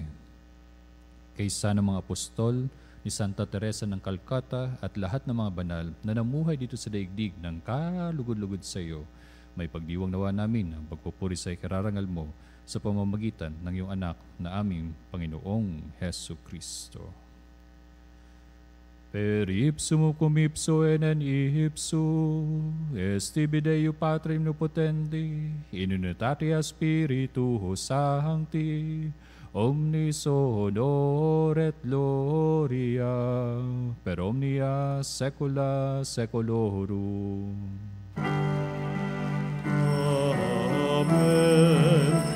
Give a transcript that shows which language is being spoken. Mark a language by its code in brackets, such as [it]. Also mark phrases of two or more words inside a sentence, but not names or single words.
[tl] Kaisa ng mga apostol ni Santa Teresa ng Calcutta at lahat ng mga banal na namuhay dito sa daigdig ng kalugod-lugod sa iyo. May pagdiwang nawa namin ang pagpupuri sa ikararangal mo sa pamamagitan ng iyong anak na aming Panginoong Hesu Kristo. [la] Per ipsum cum ipso en ipso, esti Deo Patrem Omnipotenti, in unitatea Spiritus Sancti, omnis honor et gloria, per omnia saecula saeculorum. Amen.